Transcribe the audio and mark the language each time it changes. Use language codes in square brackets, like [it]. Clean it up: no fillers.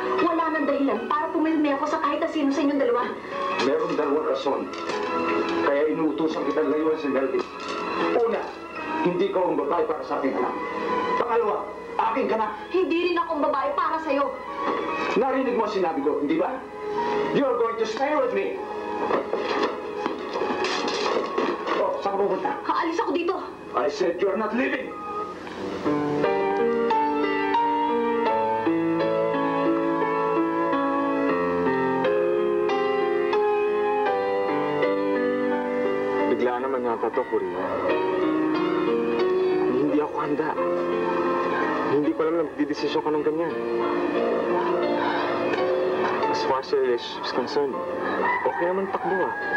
[tl] Wala nang dahilan para pumirmi ako sa kahit na sino sa inyong dalawa. Meron dalawang rason. Kaya inuutosan kita layuan si Melvin. Una, hindi ko ang babae para sa aking anak. Pangalawa, aking ka na. Hindi rin akong babae para sa'yo. Narinig mo ang sinabi ko, hindi ba? [en] You're going to stay with me. [tl] Oh, saan ka pupunta? Haalis ako dito. [en] I said you're not leaving. [tl] Bigla naman yata to, Corina. Hindi ako handa. Hindi ko alam na magdidesisyon ka ng ganyan. [en] As far as your relationship is concerned, [tl] okay naman takbo ah.